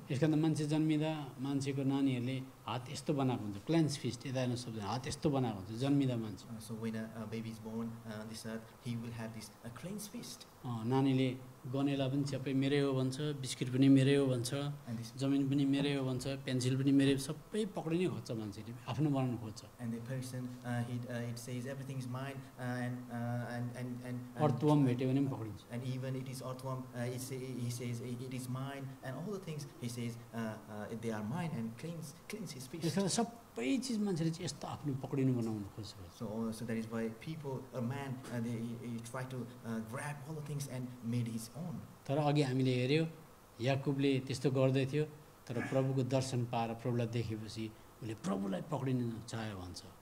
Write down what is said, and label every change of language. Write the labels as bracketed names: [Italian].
[Nepali] यस कारण मान्छे जन्मिँदा मान्छेको नानीहरूले हात यस्तो बनाएको हुन्छ, क्लेन्स फिस्ट, यता हेर्नु शब्द हात यस्तो बनाएको हुन्छ जन्मिँदा मान्छे। [English] So when a baby is born on this earth, he will have this clenched fist. [Nepali] नानीले गनेला पनि च्यापै मेरै हो भन्छ, बिस्किट पनि मेरै हो भन्छ, [English] And this, [Nepali] जमिन पनि मेरै हो भन्छ, पेन्सिल पनि मेरै, सबै पक्रिनै खोज्छ मान्छेले, आफ्नो बनाउनु खोज्छ। [English] and the person, it says everything is mine, and [Nepali] earthworm भेट्यो भने पनि पक्रिन्छ। [English] and even it is earthworm, he says it is mine, and all the things he says they are mine, and cleans his fist. [Nepali] कारण सबै चिज मान्छेले चाहिँ यस्तो आफ्नो पक्रिनु बनाउनु खोज्छ। [English] So that is why people, a man, they try to grab all the things and made his own. [Nepali] तर अघि हामीले हेऱ्यो याकुबले त्यस्तो गर्दै थियो, तर प्रभुको दर्शन पाएर प्रभुलाई देखेपछि उसले प्रभुलाई पक्रिन चाह्यो भन्छ।